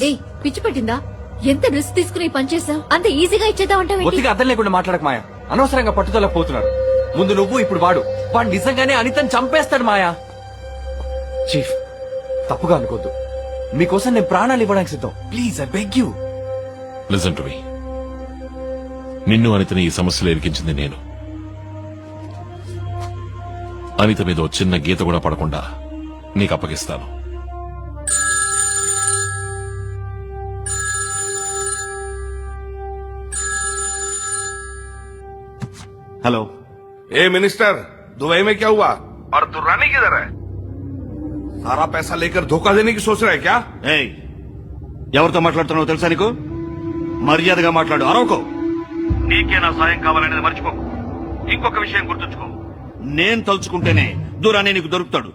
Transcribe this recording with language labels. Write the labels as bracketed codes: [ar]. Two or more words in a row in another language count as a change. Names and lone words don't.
[te] ఏయ్, పిచ్చి పట్టిందా? ఎంత రిస్క్ తీసుకుని ఈ పని చేసావు? అంత ఈజీగా ఇచ్చేద్దాం అంటే ఒత్తిగా అర్థం లేకుండా మాట్లాడక మాయా. అనవసరంగా పట్టుదల పోతున్నారు. ముందు నువ్వు, ఇప్పుడు వాడు నిజంగానే అనితని చంపేస్తాడు మాయా. చీఫ్, తప్పుగా అనుకోద్దు, మీకోసం నేను ప్రాణాలు ఇవ్వడానికి సిద్ధం. [en] please I beg you. listen to me. [te] నిన్ను అనితని ఈ సమస్యలో ఇరికించింది నేను. అనిత మీద ఓ చిన్న గీత కూడా పడకుండా నీకు అప్పగిస్తాను. హలో. [hi] ए मिनिस्टर, दुबई में क्या हुआ और दुर्रानी किधर है? सारा पैसा लेकर धोखा देने की सोच रहा है क्या? [te] ఏయ్, ఎవరితో మాట్లాడుతున్నావు తెలుసా నీకు? మర్యాదగా మాట్లాడు, అరవకో. నీకే నా సాయం కావాలనేది మర్చిపోకు. ఇంకొక విషయం గుర్తుంచుకో, నేను తలుచుకుంటేనే దూరాన్ని నీకు దొరుకుతాడు.